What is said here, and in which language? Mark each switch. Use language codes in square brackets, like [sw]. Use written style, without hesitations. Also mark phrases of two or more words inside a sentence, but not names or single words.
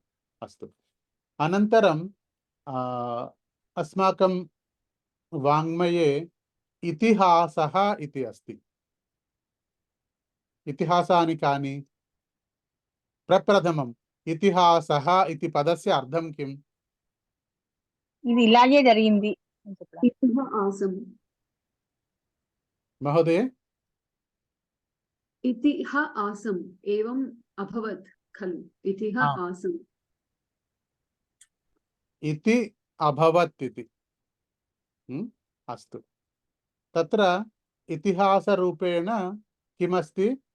[sa] अस्तु, अनन्तरं अस्माकं वाङ्मये इतिहासः इति अस्ति. इतिहासानि कानि? प्रप्रथमम्, इतिहासः इति पदस्य अर्थं किम्? [te] ఇది ఇలాగే జరిగింది అని చెప్పడం. [sa] इतिहासम् महोदय, इतिहासम् एवम् अभवत् खलु. इतिहासम् इति अभवत् इति. अस्तु, तत्र इतिहासरूपेण किमस्ति?